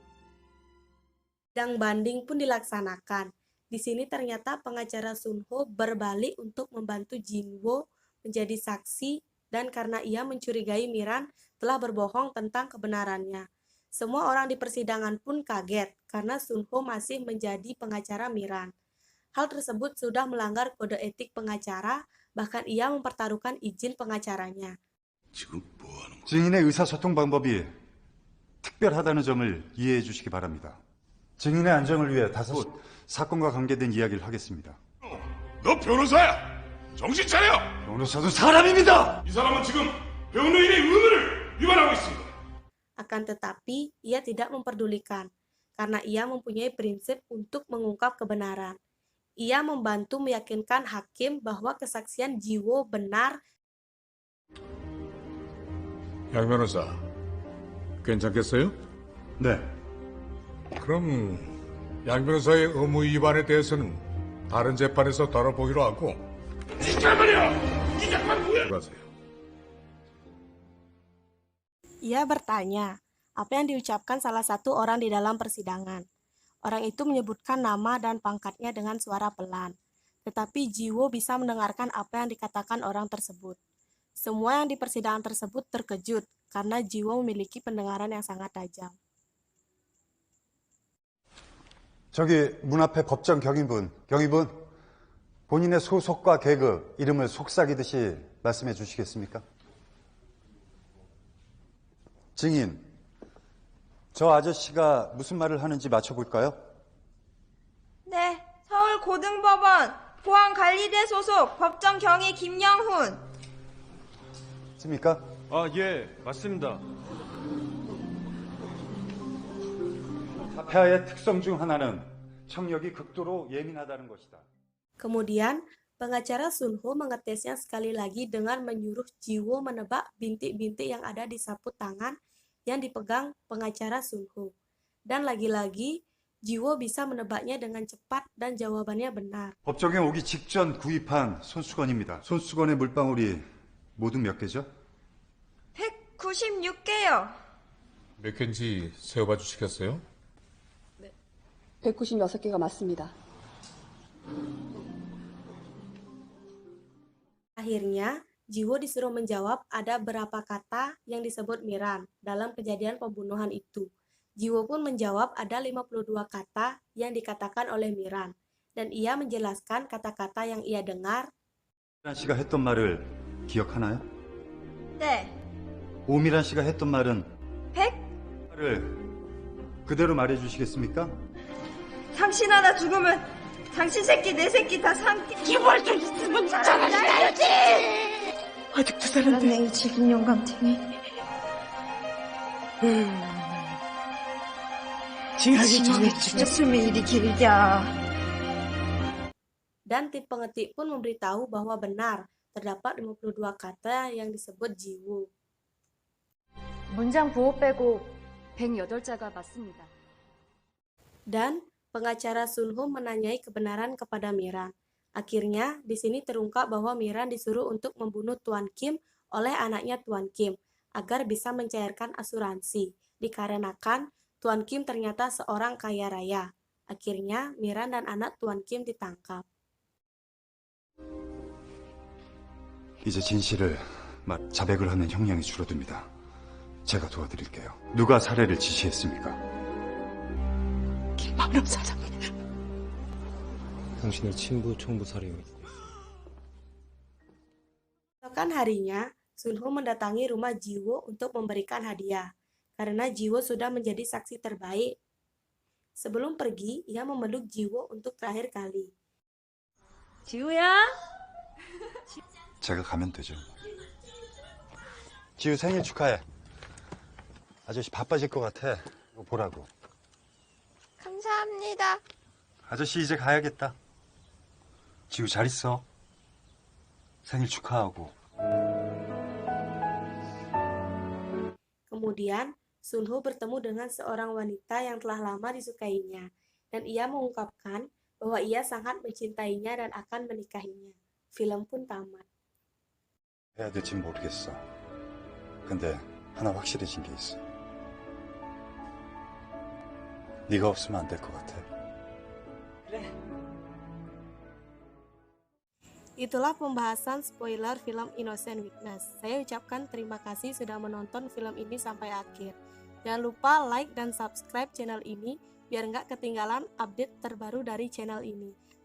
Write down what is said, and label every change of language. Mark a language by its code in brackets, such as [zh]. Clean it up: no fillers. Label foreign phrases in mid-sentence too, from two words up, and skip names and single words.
[id] Sidang banding pun dilaksanakan. Di sini ternyata pengacara Sunho berbalik untuk membantu Jinwo menjadi saksi dan karena ia mencurigai Miran telah berbohong tentang kebenarannya. Semua orang di persidangan pun kaget karena Sunho masih menjadi pengacara Miran. Hal tersebut sudah melanggar kode etik pengacara, bahkan ia mempertaruhkan izin pengacaranya. [ko] 증인의 의사소통 방법이 특별하다는 점을 이해해 주시기 바랍니다. 증인의 안정을 위해 곧 사건과 관계된 이야기를 하겠습니다. 너 변호사야! 정신 차려! 변호사도 사람입니다. 이 사람은 지금 변호인의 의무를 위반하고 있습니다. [id] Akan tetapi, ia tidak memperdulikan, karena ia mempunyai prinsip untuk mengungkap kebenaran. Ia membantu meyakinkan hakim bahwa kesaksian Jiwo benar. [ko] 양 변호사, 괜찮겠어요? 네, 그럼 양 변호사의 의무 위반에 대해서는 다른 재판에서 다뤄보기로 하고 잠깐만요! 이 재판 들어가세요. [id] Ia bertanya, apa yang diucapkan salah satu orang di dalam persidangan. Orang itu menyebutkan nama dan pangkatnya dengan suara pelan. Tetapi Jiwo bisa mendengarkan apa yang dikatakan orang tersebut. Semua yang di persidangan tersebut terkejut karena Jiwo memiliki pendengaran yang sangat tajam. [ko] 저기 문 앞에 법정 경위분, 본인의 소속과 계급, 이름을 속삭이듯이 말씀해 주시겠습니까? 증인, 저 아저씨가 무슨 말을 하는지 맞춰볼까요? 네, 서울고등법원 보안관리대 소속 법정경위 김영훈. 맞습니까? 아, 예, 맞습니다. 사폐아의 특성 중 하나는 청력이 극도로 예민하다는 것이다. [id] Kemudian, pengacara Sunho mengetesnya sekali lagi dengan menyuruh Jiwo menebak bintik-bintik yang ada di sapu tangan yang dipegang pengacara Sunho. Dan lagi-lagi, Jiwo bisa menebaknya dengan cepat dan jawabannya benar. [ko] 법정에 오기 직전 구입한 손수건입니다. 손수건의 물방울이 모두 몇 개죠? 196개요. 몇 개인지 세어봐 주시겠어요? 196개가 맞습니다. [id] Akhirnya, Jiwo disuruh menjawab ada berapa kata yang disebut Miran dalam kejadian pembunuhan itu. Jiwo pun menjawab ada 52 kata yang dikatakan oleh Miran, dan ia menjelaskan kata-kata yang ia dengar. [ko] 오미란 씨가 했던 말을 기억하나요? 네, 오미란 씨가 했던 말은 100? 말을 그대로 말해 주시겠습니까? 당신 하나 죽으면 당신 새끼 내 새끼 다 삼키. 기벌 좀 있으면 잘하지. 아직도 살았네. 이 질긴 영감탱이. 진심이 죽였으면 일이 길냐. [id] Dan tim pengetik pun memberitahu bahwa benar, terdapat 52 kata yang disebut Jiwo. [ko] 문장 부호 빼고 108자가 맞습니다. [id] Dan pengacara Sunho menanyai kebenaran kepada Miran. Akhirnya, di sini terungkap bahwa Miran disuruh untuk membunuh Tuan Kim oleh anaknya Tuan Kim agar bisa mencairkan asuransi, dikarenakan Tuan Kim ternyata seorang kaya raya. Akhirnya, Miran dan anak Tuan Kim ditangkap. [ko] 이제 진실을 자백을 하면 형량이 줄어듭니다. 제가 도와드릴게요. 누가 살해를 지시했습니까? 김만름 사장님. 당신의 친부 총부살이입니다. [id] Keesokan harinya, Sunho mendatangi rumah Jiwo untuk memberikan hadiah, karena Jiwo sudah menjadi saksi terbaik. Sebelum pergi, ia memeluk Jiwo untuk terakhir kali. [ko] 지우야? 제가 가면 되죠. 지우 생일 축하해. 아저씨 바빠질 것 같아. 이거 보라고. 감사합니다. 아저씨 이제 가야겠다. 지우 잘 있어. 생일 축하하고. [id] Kemudian, Sunho bertemu dengan seorang wanita yang telah lama disukainya, dan ia mengungkapkan bahwa ia sangat mencintainya dan akan menikahinya. Film pun tamat. [ko] 해야 될진 모르겠어. 근데 하나 확실해진 게 있어. 네가 없으면 안 될 것 같아. [id] Itulah pembahasan spoiler film Innocent Witness. Saya ucapkan terima kasih sudah menonton film ini sampai akhir. Jangan lupa like dan subscribe channel ini biar nggak ketinggalan update terbaru dari channel ini.